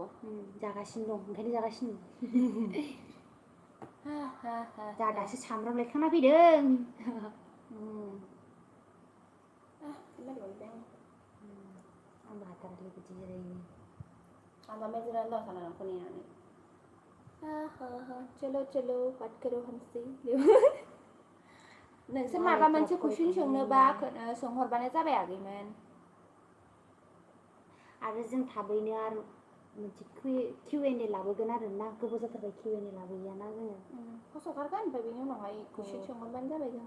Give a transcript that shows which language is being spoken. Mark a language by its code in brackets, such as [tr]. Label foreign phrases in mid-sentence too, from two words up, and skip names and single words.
[brx] जागासिनो दं ओंखायनो जागासिनो जा दासो सामब्राम लायखांना फैदों आंबो हाथारालै बिदि जिरायनो आंबा मेजरानो दं साना नोंखौ नेनानै [hi] चलो बात करो हमसे [brx] नोंसोर माबा मोनसे कुइसन सोंनोबा सोंहरबानो जाबाय आगैमोन आरो जों थाबैनो आरो मोनसे Q&A लाबोगोन आरो ना गोबाव जाथारबाय Q&A लाबोयाना जोङो फस हगारगोन ओमफ्राय बेनि उनावहाय कुइसन सोंहरबानो जाबाय जोङो